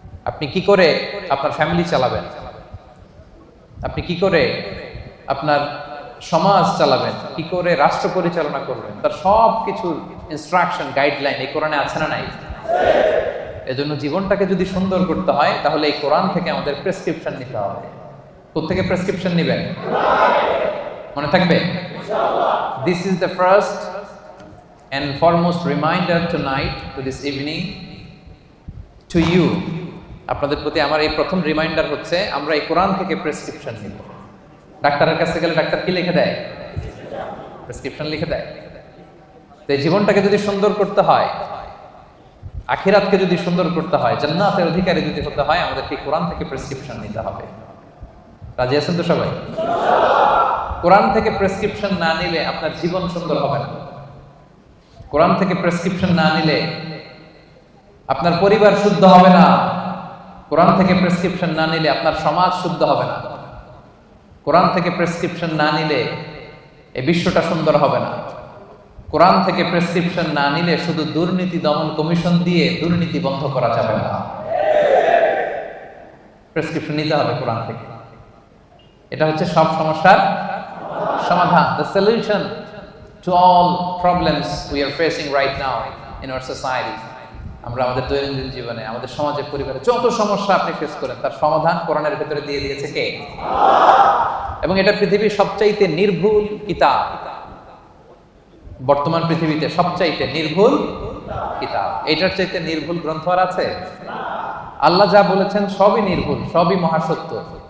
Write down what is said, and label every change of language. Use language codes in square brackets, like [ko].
[bn] আপনি কি করে আপনার ফ্যামিলি চালাবেন, আপনি কি করে আপনার সমাজ চালাবেন, কি করে রাষ্ট্র পরিচালনা করবেন, তার সব কিছুর ইনস্ট্রাকশন গাইডলাইন এই কোরআনে আছে না নাই? এজন্য জীবনটাকে যদি সুন্দর করতে হয় তাহলে এই কোরআন থেকে আমাদের প্রেসক্রিপশন নিতে হবে। কোত্থেকে প্রেসক্রিপশন নেবেন মনে থাকবে? [en] This is the first and foremost reminder tonight, to this evening, to you. [bn] আপনাদের প্রতি আমার এই প্রথম রিমাইন্ডার হচ্ছে আমরা এই কোরআন থেকে প্রেসক্রিপশন নিব। ডাক্তারের কাছে গেলে ডাক্তার কি লিখে দেয়? প্রেসক্রিপশন লিখে দেয়। তো এই জীবনটাকে যদি সুন্দর করতে হয়, আখিরাতকে যদি সুন্দর করতে হয়, জান্নাতের অধিকারী যদি হতে হয়, আমাদেরকে কোরআন থেকে প্রেসক্রিপশন নিতে হবে। রাজি আছেন তো সবাই? কোরআন থেকে প্রেসক্রিপশন না নিলে আপনার জীবন সুন্দর হবে না। কোরআন থেকে প্রেসক্রিপশন না নিলে আপনার পরিবার শুদ্ধ হবে না। কোরআন থেকে প্রেসক্রিপশন না নিলে আপনার সমাজ শুদ্ধ হবে না। কোরআন থেকে প্রেসক্রিপশন না নিলে এই বিশ্বটা সুন্দর হবে না। কোরআন থেকে প্রেসক্রিপশন না নিলে শুধু দুর্নীতি দমন কমিশন দিয়ে দুর্নীতি বন্ধ করা যাবে না। প্রেসক্রিপশন নিতে হবে কোরআন থেকে। এটা হচ্ছে সব সমস্যার সমাধান, [en] the solution to all problems we are facing right now in our society. [bn] আমরা আমাদের দৈনন্দিন জীবনে, আমাদের সমাজে, পরিবারে যত সমস্যা আপনি ফেস করেন তার সমাধান কোরআনের ভিতরে দিয়ে দিয়েছে কে? এবং এটা পৃথিবীর সবচাইতে নির্ভুল কিতাব। বর্তমান পৃথিবীতে সবচাইতে নির্ভুল কিতাব। এটার চাইতে নির্ভুল গ্রন্থ আর আছে? আল্লাহ যা বলেছেন সবই নির্ভুল, সবই মহাসত্য।